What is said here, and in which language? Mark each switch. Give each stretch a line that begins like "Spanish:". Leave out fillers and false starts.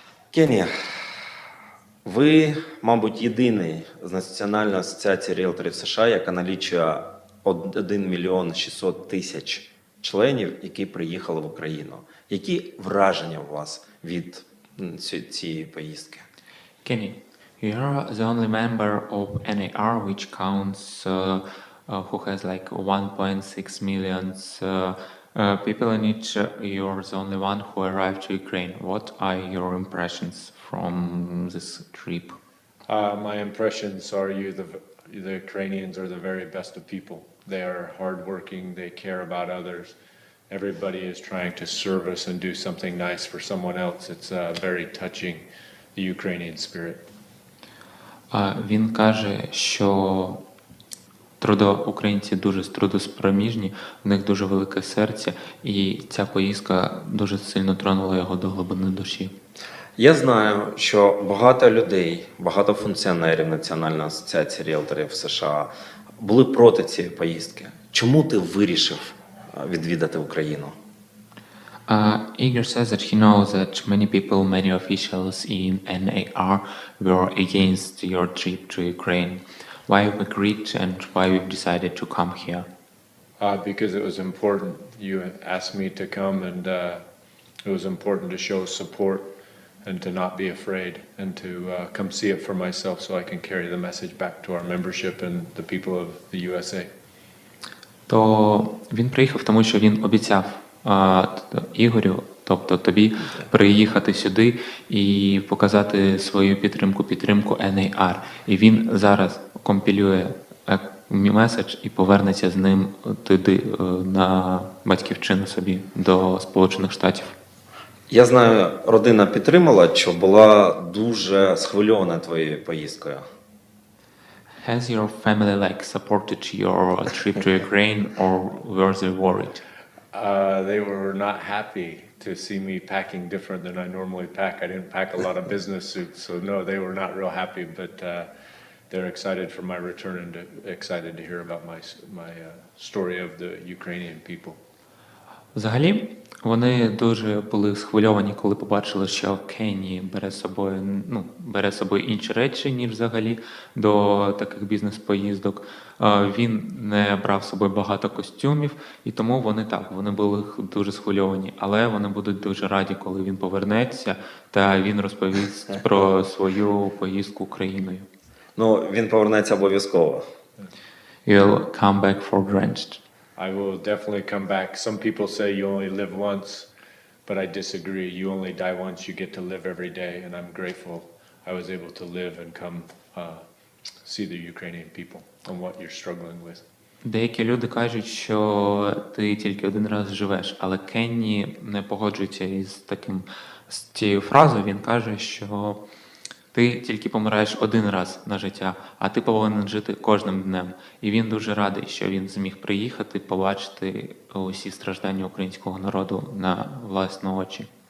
Ukrainian: Кенні, ви, мабуть, єдиний з Національної асоціації ріелторів США, яка налічує 1 мільйон 600 тисяч членів, які приїхали в Україну. Які враження у вас від цієї поїздки?
English: Kenny, you are the only member of NAR which counts who has like 1.6 million people in it. You're the only one who arrived to Ukraine. What are your impressions from this trip? My impressions are the Ukrainians are the very best of people. They are hardworking. They care about others. Everybody is trying to service and do something nice for someone else. It's very touching, the Ukrainian spirit.
Ukrainian: Він каже, що українці дуже трудоспроміжні, в них дуже велике серце, і ця поїздка дуже сильно тронула його до глибини душі. Я знаю, що багато людей, багато функціонерів Національної асоціації ріелторів США були проти цієї поїздки. Чому ти вирішив відвідати Україну?
English: Igor says that he knows that many people, many officials in NAR were against your trip to Ukraine. Why you agreed and why you decided to come here? Because it was important. You asked me to come, and it was important to show support and to not be afraid and to come see it for myself so I can carry the message back to our membership and the people of the USA.
Ukrainian: То він приїхав, тому що він обіцяв Ігорю, тобто тобі, приїхати сюди і показати свою підтримку NAR. І він зараз компілює меседж і повернеться з ним туди, на батьківщину собі, до Сполучених Штатів. Я знаю, родина підтримала, що була дуже схвильована твоєю поїздкою.
English: Has your family supported your trip to Ukraine or were they worried? They were not happy to see me packing different than I normally pack. I didn't pack a lot of business suits, so no, they were not real happy, but they're excited for my return and excited to hear about my story of the Ukrainian people.
Ukrainian: Взагалі, вони дуже були схвильовані, коли побачили, що Кенні бере з собою інші речі, ніж взагалі до таких бізнес-поїздок. Він не брав з собою багато костюмів, і тому вони були дуже схвильовані. Але вони будуть дуже раді, коли він повернеться, та він розповість про свою поїздку Україною. Ну, він повернеться обов'язково.
English: You'll come back for drenched. I will definitely come back. Some people say you only live once, but I disagree. You only die once. You get to live every day, and I'm grateful I was able to live and come see the Ukrainian people and what you're struggling with.
Ukrainian: Деякі люди кажуть, що ти тільки один раз живеш, але Кенні не погоджується з цією фразою. Він каже, що ти тільки помираєш один раз на життя, а ти повинен жити кожним днем. І він дуже радий, що він зміг приїхати, побачити усі страждання українського народу на власні очі.